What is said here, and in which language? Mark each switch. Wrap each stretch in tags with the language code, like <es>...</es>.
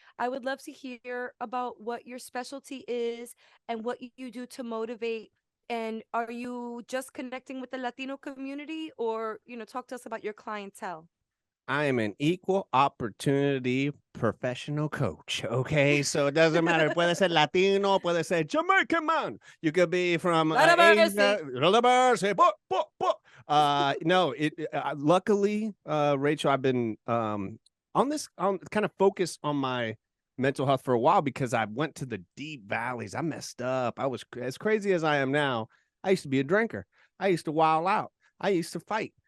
<en>I would love to hear about what your specialty is and what you do to motivate. And are you just connecting with the Latino community or, talk to us about your clientele? I am an equal opportunity professional coach. Okay. So it doesn't matter.</en> <es>Puede ser Latino, puede ser</es> <en>Jamaican man. You could be from Lord have Asia. mercy. Lord have mercy. No, luckily, Rachel, I've been on kind of focus on my mental health for a while because I went to the deep valleys. I messed up. I was as crazy as I am now. I used to be a drinker. I used to wild out. I used to fight.</en>